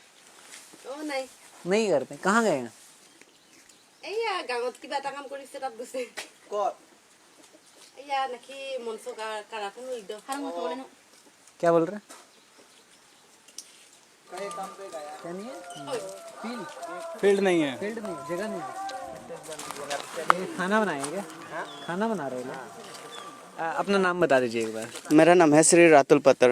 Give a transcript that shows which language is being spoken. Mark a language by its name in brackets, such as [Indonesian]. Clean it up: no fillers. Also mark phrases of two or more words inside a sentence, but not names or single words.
[Assamese] নাই [Hindi] नहीं करते, कहाँ गए हैं? [Assamese] এইয়া গাঁৱত কিবা এটা কাম কৰিছে, তাত গৈছে। [Hindi] कौन? [Assamese] এইয়া নাকি মঞ্চ কাৰাখন একদম [Hindi] क्या बोल रहे हैं? क्या नहीं है? फील्ड नहीं है। फील्ड नहीं, जगह नहीं है। ये खाना बनाएंगे क्या? खाना बना रहे हो? अपना नाम बता दीजिए एक बार। मेरा नाम है श्री रातुल पत्तर।